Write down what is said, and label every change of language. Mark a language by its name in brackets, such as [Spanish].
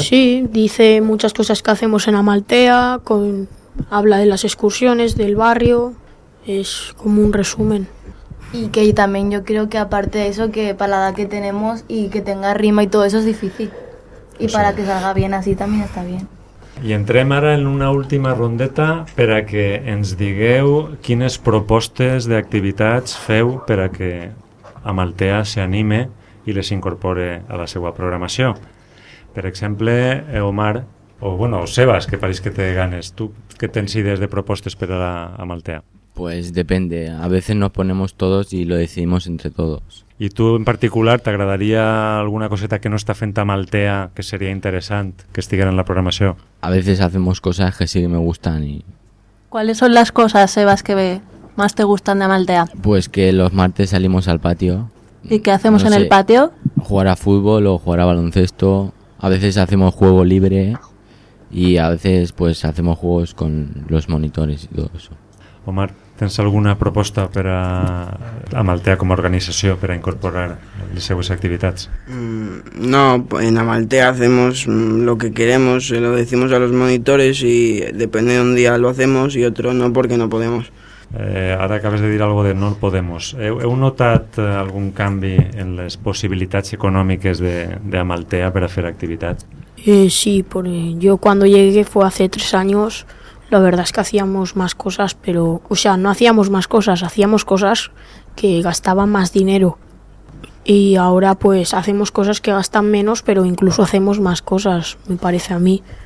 [Spanish] Sí, dice muchas cosas que hacemos en Amaltea, habla de las excursiones, del barrio, es como un resumen. Y que también yo creo que aparte de eso, que para la edad que tenemos y que tenga rima y todo eso es difícil. Y para que salga bien así también está bien. [Catalan] I entrem ara en una última rondeta per a que ens digueu quines propostes d'activitats feu per a que Amaltea s'anime i les incorpore a la seva programació. Per exemple, Omar, o bueno, Sebas, que pareix que té ganes. Tu què tens idees de propostes per a Amaltea? [Spanish] Pues depende. A veces nos ponemos todos y lo decidimos entre todos. ¿Y tú en particular te agradaría alguna coseta que no está fent Amaltea que sería interesante que estiguera en la programación? A veces hacemos cosas que sí que me gustan y... ¿Cuáles son las cosas, Sebas, que más te gustan de Amaltea? Pues que los martes salimos al patio. ¿Y qué hacemos en el patio? Jugar a fútbol o jugar a baloncesto. A veces hacemos juego libre y a veces pues hacemos juegos con los monitores y todo eso. [Catalan] Omar, ¿tens alguna proposta per a Amaltea com a organització per a incorporar les seues activitats? [Spanish] No, en Amaltea hacemos lo que queremos, lo decimos a los monitores y depende de un día lo hacemos y otro no porque no podemos. [Catalan] Ara acabes de dir algo de [Spanish] no podemos. [Catalan] Heu notat algun canvi en les possibilitats econòmiques de Amaltea per a fer activitats? [Spanish] Sí, porque yo cuando llegué fue hace 3 años... La verdad es que hacíamos más cosas, pero... O sea, no hacíamos más cosas, hacíamos cosas que gastaban más dinero. Y ahora, pues, hacemos cosas que gastan menos, pero incluso hacemos más cosas, me parece a mí.